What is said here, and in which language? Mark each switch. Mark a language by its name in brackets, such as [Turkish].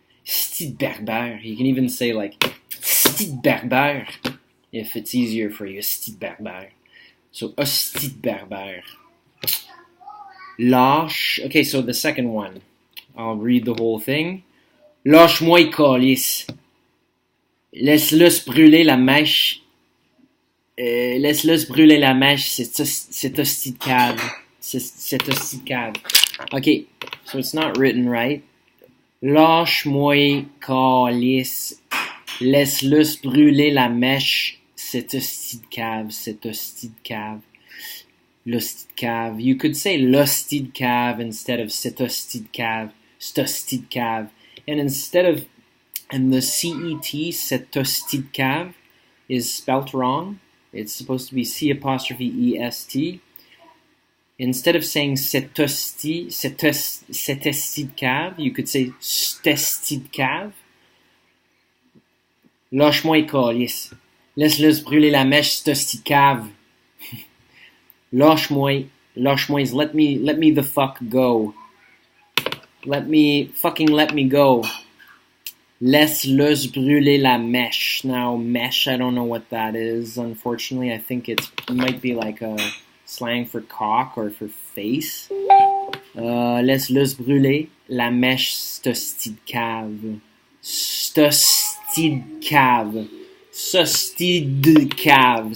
[French] Esti de berbère. [English] You can even say like [French] esti de berbère [English] if it's easier for you. [French] Esti de berbère. [English] So [French] esti de berbère. Lâche. [English] Okay, so the second one. I'll read the whole thing. [French] Lâche-moi, calice. Laisse-le se brûler la mèche. Laisse-le se brûler la mèche, c'est hostie de cave. C'est hostie de cave. [English] Okay, so it's not written right. [French] Lâche-moi, calice. Laisse-le se brûler la mèche, c'est hostie de cave. C'est hostie de cave. L'hostie de cave. [English] You could say [French] l'hostie de cave [English] instead of [French] c'est hostie de cave. C'est hostie de cave. [English] And instead of, and the CET, [French] c'est hostie de cave, [English] is spelt wrong. It's supposed to be C apostrophe E-S-T. Instead of saying [French] cet esti de cave, [English] you could say [French] c'testi de cave. Lâche-moi, calice. Laisse-le se brûler la mèche, c'testi de cave. Lâche-moi [English] is let me the fuck go. Let me go. [French] Laisse-le se brûler la mèche. [English] Now, mèche, I don't know what that is. Unfortunately, I think it might be like a slang for cock or for face. [French] Laisse-le se brûler la mèche, c't'hostie de cave. C't'hostie de cave. C'hostie de cave.